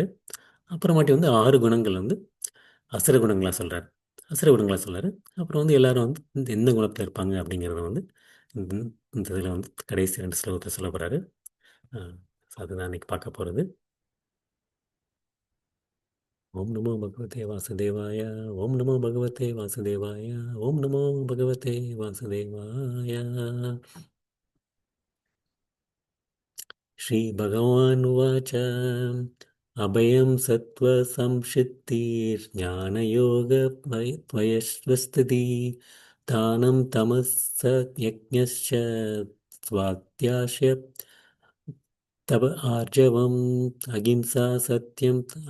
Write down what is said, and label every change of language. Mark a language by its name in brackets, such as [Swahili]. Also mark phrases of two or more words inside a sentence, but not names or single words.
[Tamil] அப்புறமாட்டி வந்து 6 குணங்கள் வந்து அசுர குணங்களாக சொல்கிறார். அசுர குணங்களாக சொல்கிறாரு. அப்புறம் வந்து எல்லாரும் வந்து எந்த குணத்தில் இருப்பாங்க அப்படிங்கிறத வந்து இந்த இந்த இதில் வந்து கடைசி 2 ஸ்லோகத்தை சொல்ல போகிறாரு. அதுதான் இன்னைக்கு பார்க்க போகிறது. [Sanskrit] ॐ नमो भगवते वासुदेवाय. ॐ नमो भगवते वासुदेवाय। ॐ नमो भगवते वासुदेवाय. श्रीभगवानुवाच अभयं सत्त्वसंशित्तिर्ज्ञानयोगत्वयस्वस्थिति दानं तमः यज्ञश्च स्वाध्यास्य तप आर्जवम् अहिंसा सत्यम्